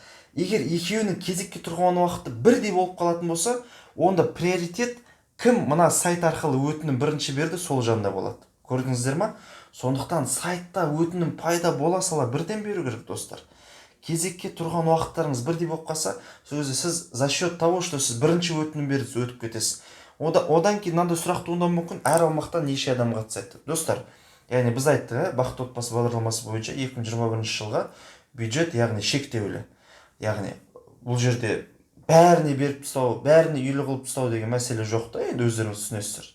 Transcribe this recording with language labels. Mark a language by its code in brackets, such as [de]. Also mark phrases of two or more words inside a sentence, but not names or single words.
[kk] Егер екеуінің кезекке тұрған уақыты бірдей болып қалатын болса, онда приоритет кім мына сайт арқылы өтінім бірінші берді сол жанда болады. Көрдіңіздер ма? Сондықтан сайтта өтінім пайда бола сала бірден беру керек, достар. Кезекке тұрған уақыттарыңыз бірдей болып қалса, сіз [ru] за счет того, что [kk] сіз бірінші өтінім бердіңіз, өтіп кетесіз. Одан кейін мынандай сұрақ туындауы мүмкін, әр аумақтан неше адам қатысады. Достар, яғни біз айттық, бақытты отбасы бағдарламасы бойынша 2021 жылға бюджет, яғни шектеулі. Яғни бұл жерде бәріне беріп тастау, бәріне үйлі қылып тастау деген мәселе жоқ та, енді өздеріңіз түсінесіздер.